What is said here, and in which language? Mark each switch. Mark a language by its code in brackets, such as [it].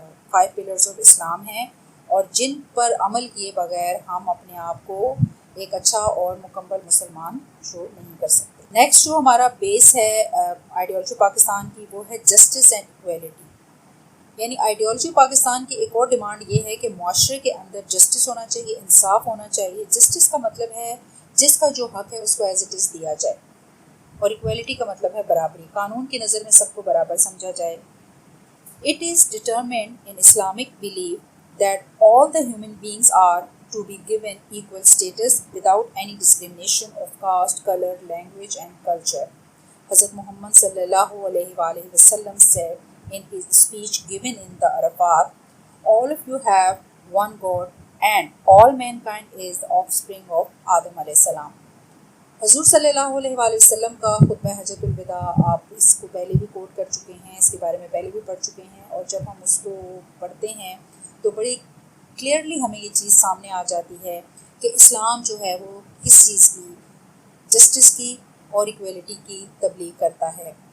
[ur] 5 [en] pillars of [ur] اسلام ہیں، اور جن پر عمل کیے بغیر ہم اپنے آپ کو ایک اچھا اور مکمل مسلمان شو نہیں کر سکتے۔ نیکسٹ جو ہمارا بیس ہے آئیڈیالوجی پاکستان کی، وہ ہے جسٹس اینڈ ایکویلٹی۔ یعنی آئیڈیالوجی پاکستان کی ایک اور ڈیمانڈ یہ ہے کہ معاشرے کے اندر جسٹس ہونا چاہیے، انصاف ہونا چاہیے۔ جسٹس کا مطلب ہے جس کا جو حق ہے اس کو [en] as it is [ur] دیا جائے، اور ایکویلٹی کا مطلب ہے برابری، قانون کی نظر میں سب کو برابر سمجھا جائے۔ [en] It is determined in Islamic belief that all the human beings are to be given equal status without any discrimination of caste, color, language and culture. Hazrat Muhammad sallallahu alaihi wasallam said in his speech given in the Arafat, all of you have one God and all mankind is the offspring of Adam alayhi salam. [ur] حضور صلی اللہ علیہ وآلہ وسلم کا خطبہ حجۃ الوداع آپ اس کو پہلے بھی کوٹ کر چکے ہیں، اس کے بارے میں پہلے بھی پڑھ چکے ہیں، اور جب ہم اس کو پڑھتے ہیں تو بڑی کلیئرلی ہمیں یہ چیز سامنے آ جاتی ہے کہ اسلام جو ہے وہ کس چیز کی، جسٹس کی اور ایکویلٹی کی تبلیغ کرتا ہے.